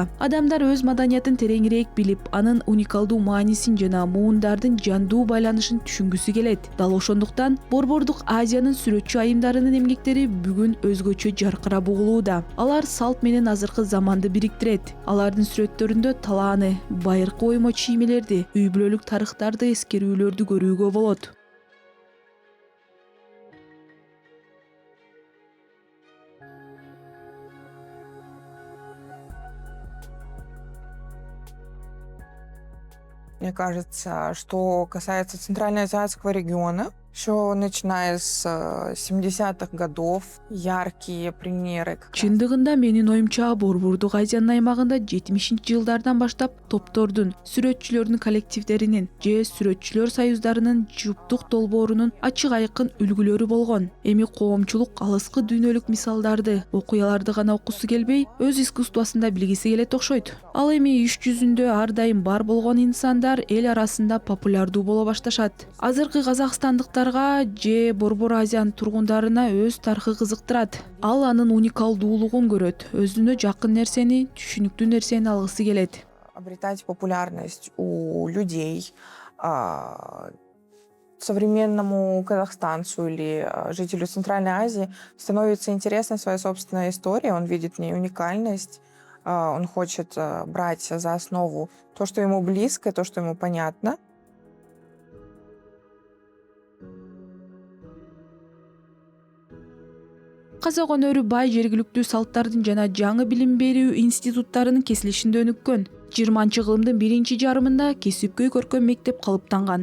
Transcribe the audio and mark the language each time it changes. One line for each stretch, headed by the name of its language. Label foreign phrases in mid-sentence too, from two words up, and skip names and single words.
Kyrgyz: Адамдар өз маданиятын тереңирээк билип, анын уникалдуу маанисин жана муундардын жандуу байланышын түшүнгүсү келет. Дал ошондуктан Борбордук Азиянын сүрөтчү айымдарынын эмгектери бүгүн өзгөчө жаркырап угулууда. Алар салт менен азыркы заманды бириктирет. Алардын сүрөттөрүндө талааны, байыркы оймо чиймелерди, үй бүлөлүк тарыхтарды, эскерүүлөрдү көрүүгө болот.
Russian: Мне кажется, что касается Центральноазиатского региона, еще начиная с 70-х годов, яркие примеры.
Kyrgyz: Чындыгында менин оюмча Борбордук Азиянын аймагында 70-жылдардан баштап топтордун, сүрөтчүлөрдүн коллективдеринин же сүрөтчүлөр союздарынын жуптук долбоорунун ачык айкын үлгүлөрү болгон. Эми коомчулук алыскы дүйнөлүк мисалдарды, окуяларды гана окусу келбей, өз искусствосунда билгиси келет окшойт. Ал эми иш жүзүндө ар дайым бар болгон инсандар эл арасында популярдуу боло башташат. Азыркы казакстандыктарга же Борбор Азиянын тургундарына өз тарыхы кызыктырат. Ал анын уникалдуулугун көрөт, өзүнө жакын нерсени, түшүнүктүү нерсени алгысы келет.
Russian: Обретать популярность у людей, современному казахстанцу или жителю Центральной Азии становится интересна своя собственная история, он видит в ней уникальность, он хочет брать за основу то, что ему близко, то, что ему понятно.
Kyrgyz: Казак өнөрү бай жергиликтүү салттардын жана жаңы билим берүү институттарынын кесилишинде өнүккөн. 20-кылымдын биринчи жарымында кесипкөй көркөм мектеп калыптанган.